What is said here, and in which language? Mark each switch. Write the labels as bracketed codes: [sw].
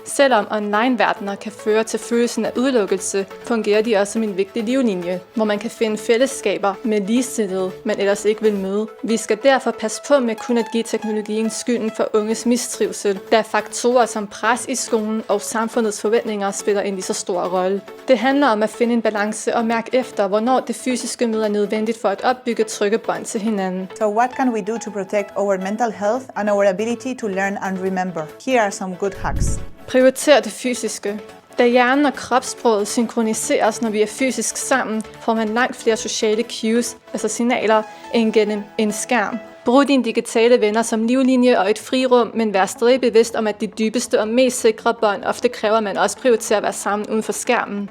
[da] Selvom online-verdener kan føre til følelsen af udelukkelse, fungerer de også som en vigtig livlinje, hvor man kan finde fællesskaber med ligesindede, men ellers ikke vil møde. Vi skal derfor passe på med kun at give teknologien skylden for unges mistrivsel, da faktorer som pres i skolen og samfundets forventninger spiller en lige så stor rolle. Det handler om at finde en balance og mærke efter, hvornår det fysiske møde er nødvendigt for at opbygge trygge bånd til hinanden. [en] So what can we do to protect our mental health and our ability to learn and remember? Here are some good hacks. [da] Prioriter det fysiske. Da hjernen og kropssproget synkroniseres, når vi er fysisk sammen, får man langt flere sociale cues, altså signaler, end gennem en skærm. Brug dine digitale venner som livlinje og et frirum, men vær stadig bevidst om, at de dybeste og mest sikre bånd ofte kræver, at man også prioriterer at være sammen uden for skærmen.